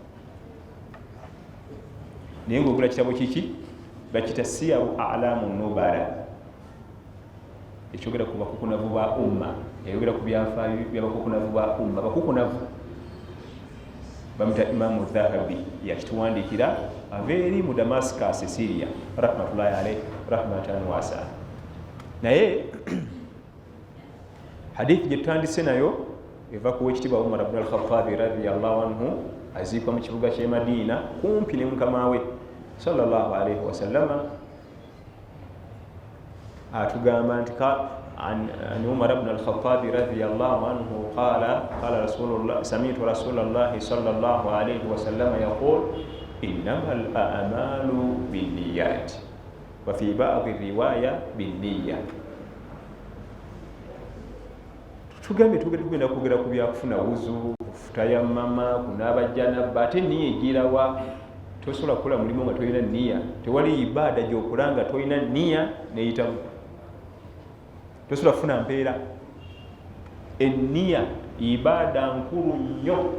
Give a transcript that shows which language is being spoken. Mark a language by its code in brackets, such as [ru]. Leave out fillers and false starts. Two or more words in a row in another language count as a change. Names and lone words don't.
[lg] Naye ng'ogula kitabo kiki bakita Siyaru A'lamu Nubala, ekyogera ku bakukunavu ba umma, eyogera ku byafaayo by'abakukunavu ba umma. Bakukunavu bamuta Imamu Dhahabi, yakituwandiikira abeeri mu Damascus, Syria, [ar] رحمة الله عليه رحمة واسعة. [lg] Naye hadithi gye tutandise nayo eva ku wekitiibwa Umar ibn al-Khattab [ar] رضي الله عنه, [lg] aziikwa mu kibuga ky'e Madiina kumpi ne mukama we [ar] صلى الله عليه وسلم. [lg] Atugamba nti [ar] عن عمر بن الخطاب رضي الله عنه قال سمعت رسول الله صلى الله عليه وسلم يقول إنما الأعمال بالنيات وفي بعض الرواية بالنية. [lg] Tugambe tugenda kwogera ku byakufuna wuzu, kutayammama, kunaaba janaba, ate nniya egirawa? Tosobola kukola mulimu nga tolina nniya. Tewali ibaada gy'okola nga tolina nniya neyitamu. Tosobola kufuna mpeera. Enniya ibaada nkulu nnyo.